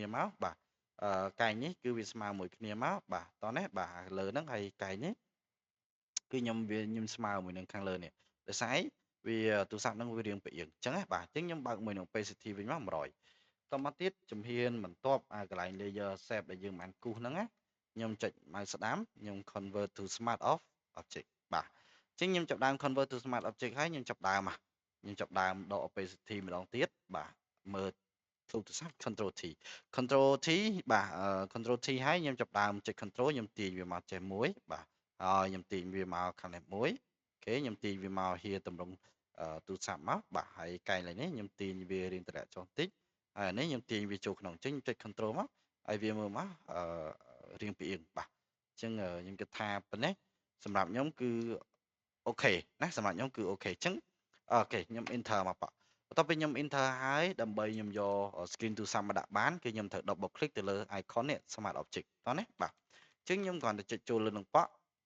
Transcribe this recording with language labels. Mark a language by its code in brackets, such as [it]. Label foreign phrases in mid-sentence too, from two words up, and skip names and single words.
[km] មកបាទកែងនេះគឺវាស្មើមួយគ្នាមកបាទតោះនេះបាទលើហ្នឹងហើយកែងនេះគឺខ្ញុំស្មើមួយនឹងខាងលើនេះដោយសារអីវាទូរស័ព្ទហ្នឹងវារៀ ងផ្អៀងអញ្ចឹងណាបាទអញ្ចឹងខ្ញុំបើកមួយនឹង opacity វិញមក100តមកទៀតជំហានបន្ទាប់កន្លែង [en] layer shape [km] ដែលយើងបានគូសហ្នឹងណាខ្ញុំចុច mouse ស្ដាំខ្ញុំ [en] convert to smart of object [km] បាទអញ្ចឹងខ្ញុំចាប់ដើម [en] convert to smart object [km] ហើយខ្ញុំចាប់ដើមខ្ញុំចាប់ដើមដក opacity ម្ដងទៀតបាទមើលទូរស័ព្ទ [en] control T control T [km] បាទ [en] control T [km] ហើយខ្ញុំចាប់ដើមចុច control ខ្ញុំទាញវាមកចេះមួយបាទហើយខ្ញុំទាញវាមកខាងនេះមួយអូខេខ្ញុំទាញ វាមកហៀតម្រង់ទូរស័ព្ទមកបាទហើយកែងឡើងនេះខ្ញុំទាញវារៀងតម្រាក់ចុះបន្តិចហើយនេះខ្ញុំទាញវាចូលក្នុងអញ្ចឹងចុច control មកហើយវាមើលមករៀងផ្អៀងបាទអញ្ចឹងខ្ញុំគិតថាប៉ុណ្ណេះសម្រាប់ខ្ញុំគឺអូខេណាសម្រាប់ខ្ញុំគឺអូខេអញ្ចឹងអូខេខ្ញុំ enter មកប៉បន្ទាប់ពីខ្ញុំ enter ហើយដើម្បីខ្ញុំយក screen ទូរស័ព្ទមកដាក់បានគឺខ្ញុំត្រូវ [en] double click [km] ទៅលើ icon នេះ [en] smart object [km] តោះណាបាទអញ្ចឹងខ្ញុំគ្រាន់តែចុចចូលលើនឹងប៉ឃើ